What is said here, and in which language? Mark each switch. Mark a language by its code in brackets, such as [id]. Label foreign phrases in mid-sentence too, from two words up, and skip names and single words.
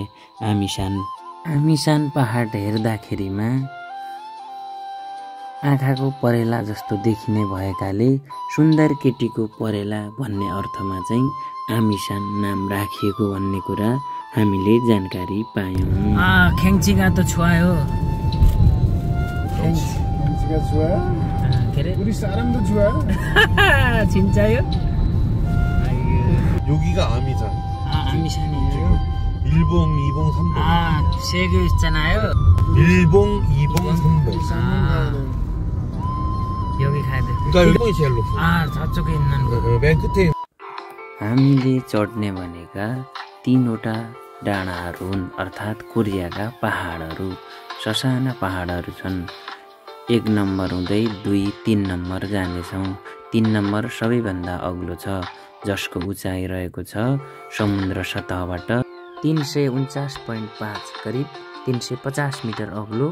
[ne] आमिसान पहाड हेर्दाखेरिमा आँखाको परेला जस्तो देखिने भएकाले सुन्दर केटीको परेला भन्ने अर्थमा चाहिँ आमिसान नाम राखिएको भन्ने कुरा हामीले जानकारी पायौँ। खेङ्चिगा त छुवायो। 진짜요? [ko] 여기가 아미산. 아미산이에요. 1봉, 2봉, 3봉. 세 개 있잖아요. 1봉, 2봉, 3봉. 여기 가야 돼. 그러니까 1봉이 제일 높아. 저쪽에 있는 거. 맨 끝에. [ne] हामीले चढ्ने भनेका 3वटा डाँडाहरू हुन्, अर्थात् कोरियाका पहाडहरू। ससाना पहाडहरू छन्। 1 नम्बर हुँदै 2, 3 नम्बर जानेछौँ। 3 नम्बर सबैभन्दा अग्लो छ, जसको उचाइ रहेको छ समुद्र सतहबाट 349.5 करिब 350 मिटर अग्लो।